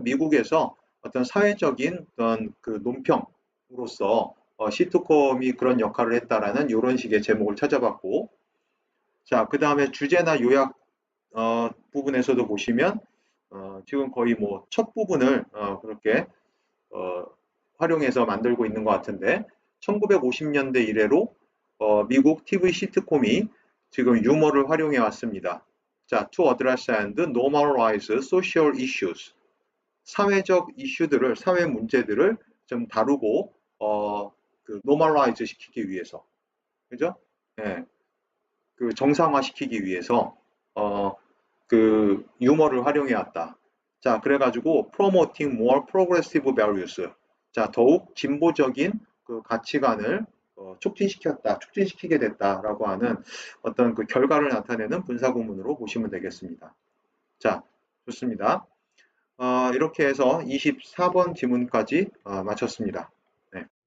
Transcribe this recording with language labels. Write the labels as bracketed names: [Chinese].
[Korean] 미국에서 어떤 사회적인 어떤 그 논평으로서 시트콤이 그런 역할을 했다라는 이런 식의 제목을 찾아봤고, 자, 그 다음에 주제나 요약 부분에서도 보시면 지금 거의 뭐 첫 부분을 그렇게 활용해서 만들고 있는 것 같은데 1950년대 이래로 미국 TV 시트콤이 지금 유머를 활용해 왔습니다. [English] 자, to address and normalize social issues. [Korean] 사회적 이슈들을, 사회 문제들을 좀 다루고 그 normalize 시키기 위해서, 그죠? 예, 그 정상화시키기 위해서 그 유머를 활용해 왔다. 자, 그래가지고 [English] promoting more progressive values. [Korean] 자, 더욱 진보적인 그 가치관을 촉진시키게 됐다라고 하는 어떤 그 결과를 나타내는 분사구문으로 보시면 되겠습니다. 자, 좋습니다. 이렇게 해서 24번 지문까지 마쳤습니다. 네.